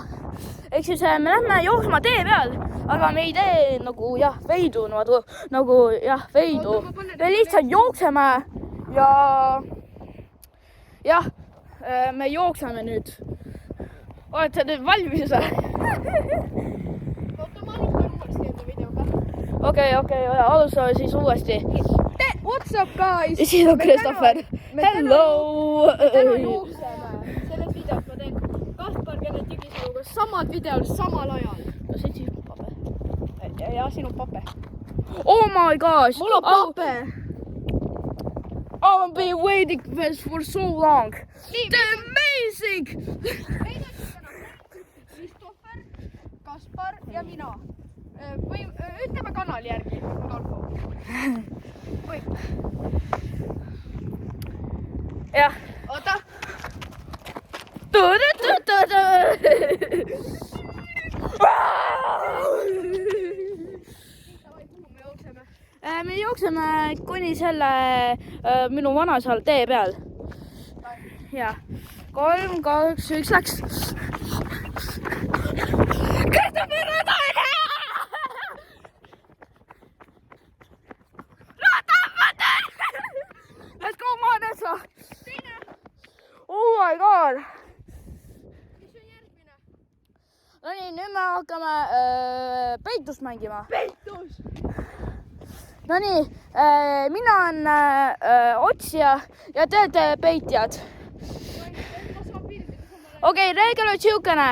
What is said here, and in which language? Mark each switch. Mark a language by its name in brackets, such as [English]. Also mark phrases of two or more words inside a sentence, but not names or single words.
[Estonian] Ehk siis me lähme jooksma tee peal, aga me ei tee nagu veidu, veidu. Me lihtsalt jookseme ja me jookseme nüüd. Olete nüüd valmis? Oota, ma alustan uuesti enda videoga. Okei, alustame siis uuesti. [English] What's up, guys? [Estonian] Ja siis on Christopher. Hello! Täna jookseme. Selles videos ma teen Kaspar, kelle digisinuga samad videod samal ajal. No see siis on Pape. Ja sinu Pape. [English] Oh my gosh! [Estonian] Mul on Pape! [English] I've been waiting for so long. They're amazing! [Estonian] Christopher, Kaspar ja mina. Või ütleme kanali järgi. Või. Jah. Oota. Me jookseme kuni selle minu vana seal tee peal. Ja. 3, 2, 1, läks. Christopher, rada! [English] Let's go, Madessa! Oh my god! [Estonian] Mis on järgmine? No nii, nüüd me hakkame peitust mängima. Peitus! No nii, mina on otsija ja te olete peitjad. Okei, reegel on siukene.